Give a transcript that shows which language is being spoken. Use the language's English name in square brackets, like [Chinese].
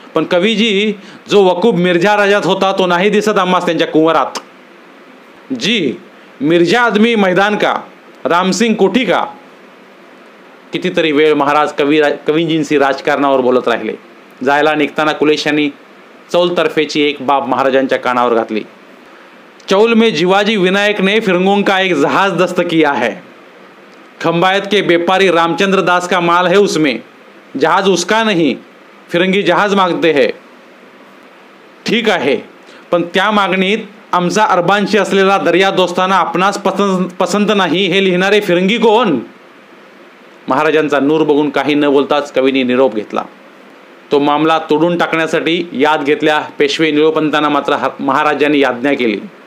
[Marathi] पण कवीजी जो वकूब मिर्झा राजात होता तो नाही दिसत आम्हास त्यांच्या कुंवरात. [Hindi] जी मिर्झा आदमी मैदान का, रामसिंग कोठी का. [Marathi] कितीतरी वेळ महाराज कवींजींशी राजकारणावर बोलत राहिले. जायला निघताना कुलेशांनी चौलतर्फेची एक बाब महाराजांच्या कानावर घातली. [Hindi] चौल में जिवाजी विनायक ने फिरंगों का एक जहाज दस्त किया है. खंबायत के व्यापारी रामचंद्र दास का माल है उसमें, जहाज उसका नहीं, फिरंगी जहाज मागते है. [Marathi] ठीक आहे, पण त्या मागणीत आमचा अरबांशी असलेला दर्या दोस्ताना आपणास पसंत नाही हे लिहिणारे फिरंगी कोण. महाराजांचा नूर बघून काही न बोलताच कवीने निरोप घेतला. तो मामला तोडून टाकण्यासाठी याद घेतल्या पेशवे निळोपंतांना मात्र महाराजांनी याज्ञा केली.